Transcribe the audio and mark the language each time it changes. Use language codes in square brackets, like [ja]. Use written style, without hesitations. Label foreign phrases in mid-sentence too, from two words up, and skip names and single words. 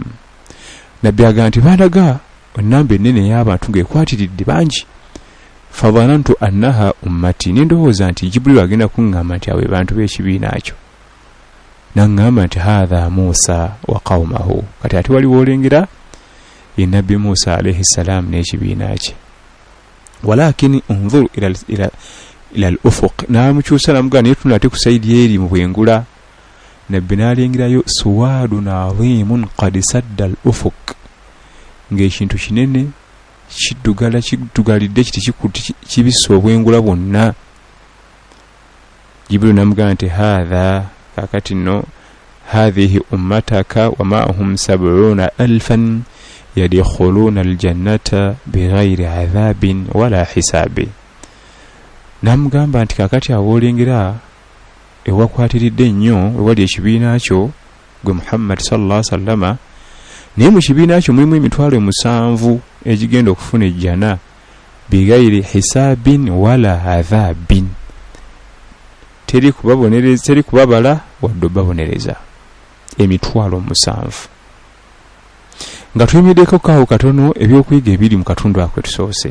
[lg] Nabbi agamba nti bandaga ennamba ennene y'abantu ng'ekwatiridde bangi. [ar] فظننت أنها أمتي, [lg] nindowooza nti Jibril agenda kuŋŋamba nti awe bantu b'ekibiina kyo. Naŋŋamba nti [ar] هذا موسى وقومه, [lg] kati ate waliwo olengera ye Nabbi Musa [ar] عليه السلام [lg] n'ekibiina kye. [ar] ولكن انظر إلى الأفق, [lg] n'amukyusa n'amugamba naye tunula ate ku sayidi eri mu bwengula. Nabbi n'alengerayo [ar] سواد عظيم قد سد الأفق, [lg] ng'ekintu kinene kiddugalidde kibisse obwengula bwonna. Jibril n'amugamba nti [ar] haadha, [lg] kakati nno [ar] هذه أمتك ومعهم 70,000 يدخلون الجنة بغير عذاب ولا حساب. [lg] N'amugamba nti kakati awoolengera ewakwatiridde ennyo ewali ekibiina kyo gwe Muhammad [ar] صلى الله عليه وسلم, [lg] naye mu kibiina kyo mulimu emitwalo 7 egigenda okufuna ejjana [ar] بغير حساب ولا عذاب, [lg] teri kubabala wadde obabonereza. Emitwalo 7 nga tuyimiddeko kaawo katono ebyokuyiga ebiri mu katundu ako tusoose.